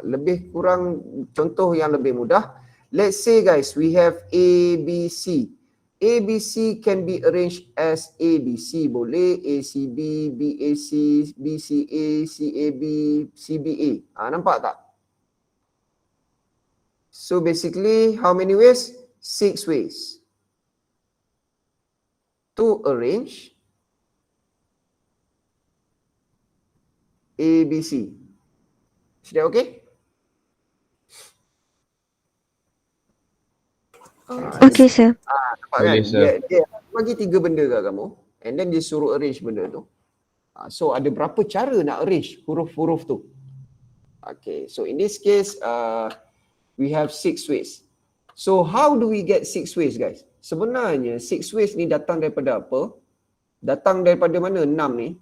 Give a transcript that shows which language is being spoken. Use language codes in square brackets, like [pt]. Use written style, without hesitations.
[ms] Lebih kurang contoh yang lebih mudah. [en] Let's say guys, we have ABC. ABC can be arranged as ABC boleh, ACB, BAC, BCA, CAB, CBA. [ms] Nampak tak? [en] So basically, how many ways? 6 ways to arrange ABC. Is that okay? Okay, sir. [ms] Nampak kan? Dia bagi 3 benda kat kamu [en] and then [ms] dia suruh arrange benda tu. So ada berapa cara nak arrange huruf-huruf tu. [en] Okay, so in this case we have 6 ways. So how do we get 6 ways guys? [ms] Sebenarnya 6 ways ni datang daripada apa? Datang daripada mana 6 ni?